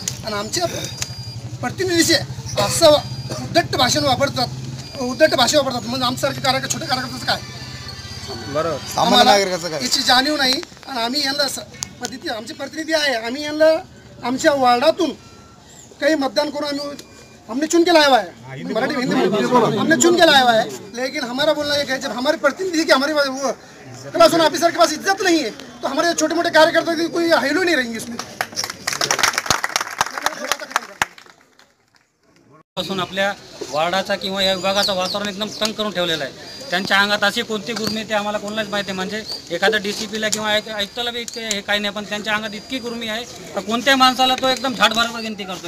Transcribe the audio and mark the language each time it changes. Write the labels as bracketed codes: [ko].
[mr] आणि आमच्या प्रतिनिधीचे असं उद्धट भाषा वापरतात म्हणजे आमच्यासारखे छोटे कार्यकर्त्याचं काय बरोबर, सामान्य नागरिकाचं काय याची जाणीव नाही। आणि आम्ही यांना आमचे प्रतिनिधी आहे, आम्ही यांना आमच्या वार्डातून काही मतदान करून [hi] हमने चुन के लाया हुआ है, [mr] मराठी हिंदी में हमने चुन के लाया हुआ है। [hi] लेकिन हमारा बोलना ये है जब हमारे प्रतिनिधि की हमारे वो क्लास वन ऑफिसर के पास इज्जत नहीं है, तो हमारे छोटे मोटे कार्यकर्ता की कोई वैल्यू नहीं रहेंगी उसमें। [mr] पासून आपल्या वार्डाचा किंवा या विभागाचं वातावरण एकदम तंग करून ठेवलेलं आहे। त्यांच्या अंगात अशी कोणती गुर्मी ते आम्हाला कोणालाच माहिती आहे। म्हणजे एखाद्या DCPला किंवा आयुक्ताला बी इतके हे काही नाही, पण त्यांच्या अंगात इतकी गुर्मी आहे तर कोणत्याही माणसाला तो एकदम झाडभरावर गिनती करतो।